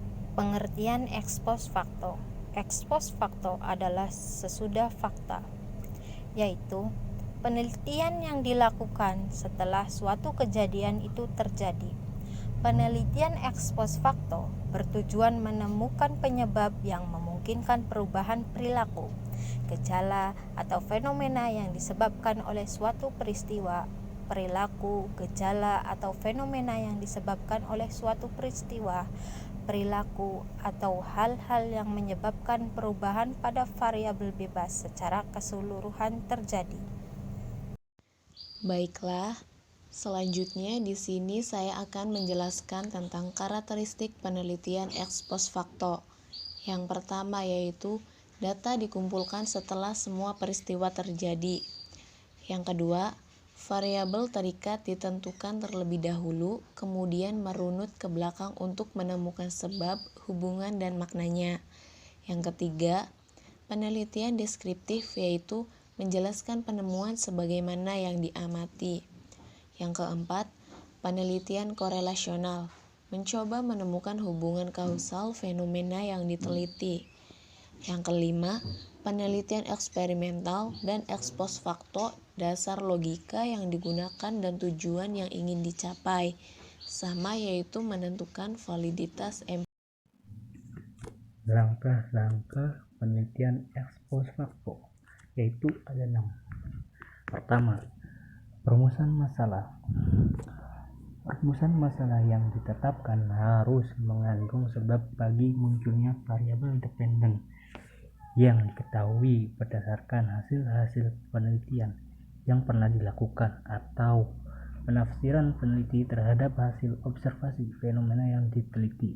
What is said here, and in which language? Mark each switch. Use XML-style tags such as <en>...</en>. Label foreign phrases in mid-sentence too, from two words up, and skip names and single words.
<id>Pengertian</id> <la>ex post facto. Ex post facto</la> <id>adalah sesudah fakta, yaitu penelitian yang dilakukan setelah suatu kejadian itu terjadi. Penelitian</id> <la>ex post facto</la> <id>bertujuan menemukan penyebab yang memungkinkan perubahan perilaku, gejala, atau fenomena yang disebabkan oleh suatu peristiwa. Perilaku, gejala, atau fenomena yang disebabkan oleh suatu peristiwa, perilaku, atau hal-hal yang menyebabkan perubahan pada variabel bebas secara keseluruhan terjadi. Baiklah, selanjutnya di sini saya akan menjelaskan tentang karakteristik penelitian</id> <la>ex post facto.</la> <id>Yang pertama yaitu data dikumpulkan setelah semua peristiwa terjadi. Yang kedua, variabel terikat ditentukan terlebih dahulu, kemudian merunut ke belakang untuk menemukan sebab, hubungan, dan maknanya. Yang ketiga, penelitian deskriptif yaitu menjelaskan penemuan sebagaimana yang diamati. Yang keempat, penelitian korelasional, mencoba menemukan hubungan kausal fenomena yang diteliti. Yang kelima, penelitian eksperimental dan</id> <la>ex post facto,</la> <id>dasar logika yang digunakan dan tujuan yang ingin dicapai, sama yaitu menentukan validitas empiris. Langkah-langkah penelitian</id> <la>ex post facto</la> <id>yaitu ada 6. Pertama, perumusan masalah. Rumusan masalah yang ditetapkan harus mengandung sebab bagi munculnya variabel dependen yang diketahui berdasarkan hasil-hasil penelitian yang pernah dilakukan atau penafsiran peneliti terhadap hasil observasi fenomena yang diteliti.</id>